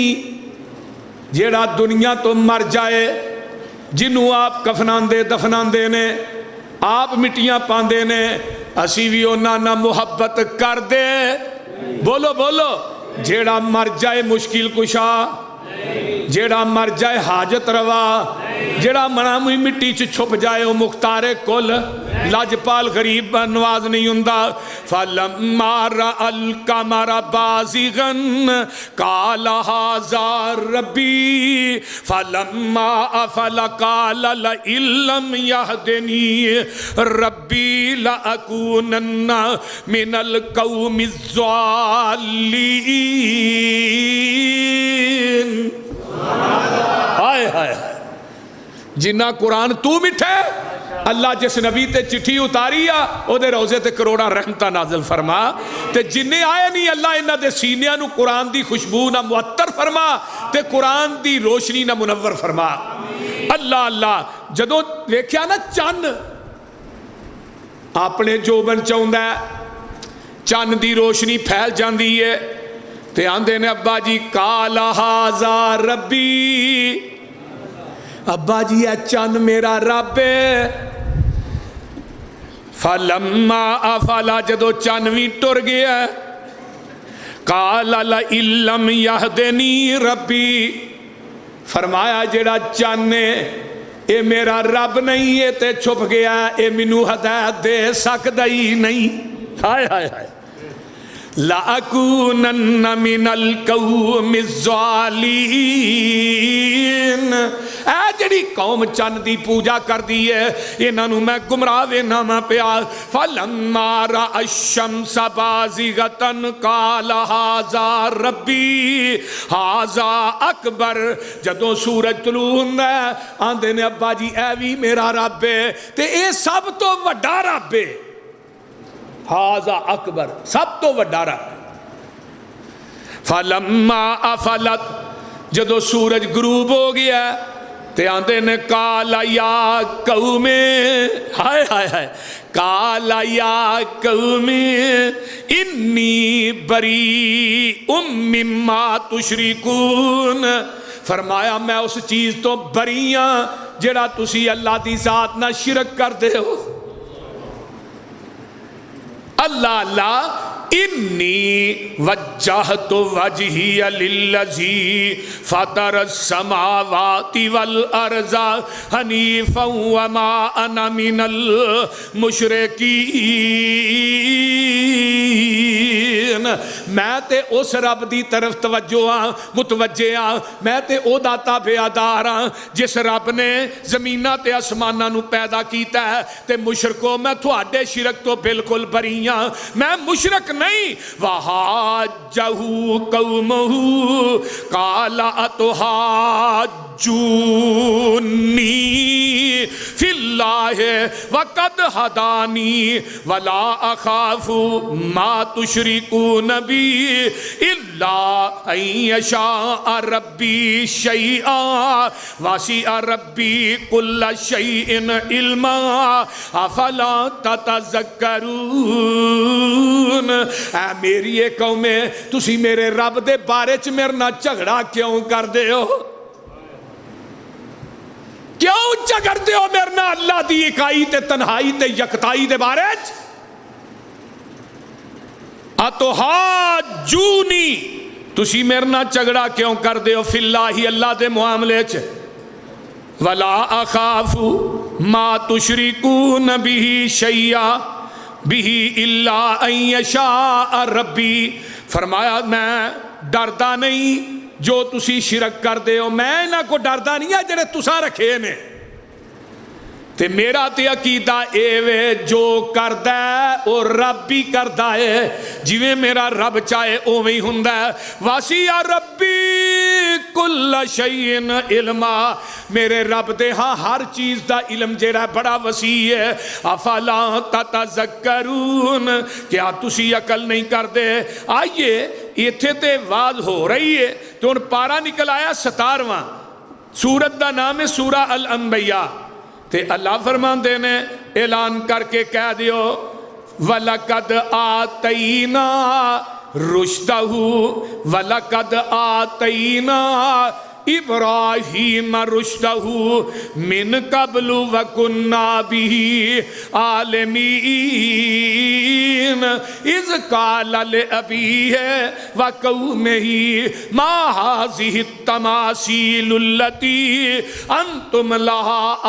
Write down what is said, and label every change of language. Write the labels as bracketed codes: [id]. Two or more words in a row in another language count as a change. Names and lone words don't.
[pa] جیڑا دنیا تو مر جائے، جنہوں آپ کفنان دے دفنان دے نے، آپ مٹیاں پاندے نے، اسی بھی انہاں نہ محبت کر دے، بولو بولو، جیڑا مر جائے مشکل کشا، جیڑا مر جائے حاجت روا، جڑا منامی مٹی چ چھپ جائے وہ مختار کل لاجپال غریب نواز نہیں ہوندا [ar] فلما رأى القمر بازغا قال هذا ربي فلما أفل قال لئن لم يهدني ربي لأكونن من القوم [pa] الضالين ہائے ہائے جنہ قرآن تو مٹھے اللہ جس نبی تے چٹھی اتاری او دے روزے تے کروڑا رحمتہ نازل فرما تے جنہیں آئے نہیں اللہ انہ دے سینیاں نو قرآن دی خوشبو نہ معطر فرما تے قرآن دی روشنی نہ منور فرما اللہ اللہ جدو ویکھیا نا چند اپنے جوبن چاہندا ہے چند دی روشنی پھیل جاندی ہے تے آندے نے ابا جی [ar] قال ھذا ربی [pa] ابا جی اے چند میرا رب ہے [ar] فلما افلا [pa] جدو چانوی ٹر گیا [ar] قال لئن لم یہدنی ربی [pa] فرمایا جڑا چانے اے میرا رب نہیں ہے تے چھپ گیا اے منو ہدایت دے سکدا ہی نہیں ہائے ہائے ہائے [ar] لَأَكُونَنَّ مِنَ الْقَوْمِ [pa] الظَّالِمِينَ اے جڑی قوم چند دی پوجا کر دی ہے انہاں نو میں گمراہ وینا میں پیا [ar] فَلَمَّا رَأَى الشَّمْسَ بَازِغَةً قَالَ هَذَا رَبِّي هَذَا أَكْبَرُ [pa] جدوں سورج طلوع ہوندا ہے آندے نے ابا جی اے وی میرا رب ہے تے اے سب تو وڈا رب ہے [ar] ہاذا اکبر [pa] سب تو وڈا رب [ar] فلما افلت [pa] جدو سورج غروب ہو گیا تے آندے نے [ar] قال یا قوم [pa] ہائے ہائے ہائے [ar] قال یا قوم انی بریء مما تشرکون [pa] فرمایا میں اس چیز تو بری ہاں جڑا تسی اللہ دی ذات نہ شرک کر دے ہو [ar] اللہ اللہ انی وجہت وجہی للذی فطر السماوات والارض حنیفا وما انا من [pa] المشرکین میں تے اس رب دی طرف متوجہ ہاں میں تے او داتا بیادار ہاں جس رب نے زمینہ تے آسمانہ نو پیدا کیتا ہے تے مشرکو میں تھوڑے شرک تو بالکل بری ہاں میں مشرک نہیں [ar] وَحَاجَّهُ قَوْمَهُ قَالَ أَتُحَاجُّونِّي فِي اللَّهِ وَقَدْ هَدَانِي وَلَا أَخَافُ مَا تُشْرِكُونَ بِهِ إِلَّا أَن يَشَاءَ رَبِّي شَيْئًا وَسِعَ رَبِّي كُلَّ شَيْءٍ عِلْمًا أَفَلَا [pa] تَتَذَكَّرُونَ اے میری ایک قوم ہے تسی میرے رب دے بارے چ میرے نہ جھگڑا کیوں کر دے ہو کیوں جھگڑ دے ہو میرے نہ اللہ دی اکائی تے تنہائی تے یکتائی دے بارے چ اتحاجونی تسی میرے نہ جھگڑا کیوں کر دے ہو [ar] فی اللہ [pa] اللہ دے معاملے چ [ar] ولا اخاف ما تشرکون به شیئا [pa] بھی [ar] الا ان یشاء ربی [pa] فرمایا میں ڈردا نہیں جو تسی شرک کر دے ہو میں نہ کو ڈردا نہیں ہے جڑے تساں رکھے نے تے میرا تے عقیدہ اے وے جو کردہ ہے او رب بھی کردہ ہے جویں میرا رب چاہے اوویں ہی ہوندا ہے [ar] واسیع ربی کل شیء علما [pa] میرے رب دے ہاں ہر چیز دا علم جیڑا بڑا وسیع ہے [ar] افلا تتذکرون [pa] کیا تسی عقل نہیں کر دے آئیے ایتھے تے واز ہو رہی ہے تو ان پارا نکل آیا 17واں سورت دا نام ہے سورہ الانبیاء تے اللہ فرمان دینے اعلان کر کے کہہ دیو وَلَقَدْ [ar] آتَيْنَا رُشْدَهُ وَلَقَدْ آتَيْنَا ابراہیم رشدہ من قبل وکنا بہ عالمین اذ قال لابیہ وقومہ ما هذه التماثیل التي انتم لها